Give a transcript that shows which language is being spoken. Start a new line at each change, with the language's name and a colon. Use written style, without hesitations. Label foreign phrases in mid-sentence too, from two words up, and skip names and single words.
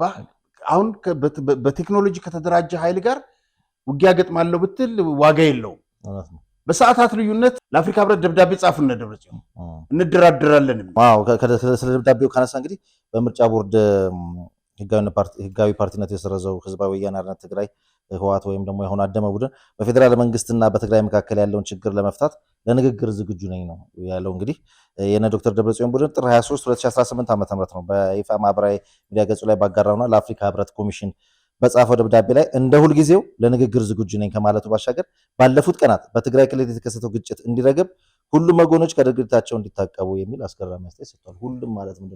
Amharic: አሁን በቴክኖሎጂ ከተደራጀ ኃይል ጋር ውጊያ ገጥማለሁ ብትል ዋጋ የለውም። በሰዓታት ልዩነት ለአፍሪካ ህብረት ደብዳቤ ጻፉ። እነ ደብረጽዮን እንደራደራለን። ስለ ደብዳቤው ካነሳ እንግዲህ በምርጫ ቦርድ ህጋዊ ፓርቲነት የሰረዘው ህዝባዊ ወያነ ሓርነት ትግራይ ህወሓት ወይም ደግሞ የሆነ አደመ ቡድን በፌዴራል መንግስትና በትግራይ መካከል ያለውን ችግር ለመፍታት ለንግግር ዝግጁ ነኝ ነው ያለው። እንግዲህ የነ ዶክተር ደብረጽዮን ቡድን ጥር 23 2018 ዓ.ም ነው በይፋ ማህበራዊ ሚዲያ ገጹ ላይ ባጋራውና ለአፍሪካ ህብረት ኮሚሽን በጻፈው ደብዳቤ ላይ እንደ ሁልጊዜው ለንግግር ዝግጁ ነኝ ከማለቱ ባሻገር ባለፉት ቀናት በትግራይ ክልል የተከሰተው ግጭት እንዲረግብ ሁሉም ወገኖች ከድርጊታቸው እንዲታቀቡ የሚል አስገራሚ አስተያየት ሰጥቷል። ሁሉም ማለት ምንድነው?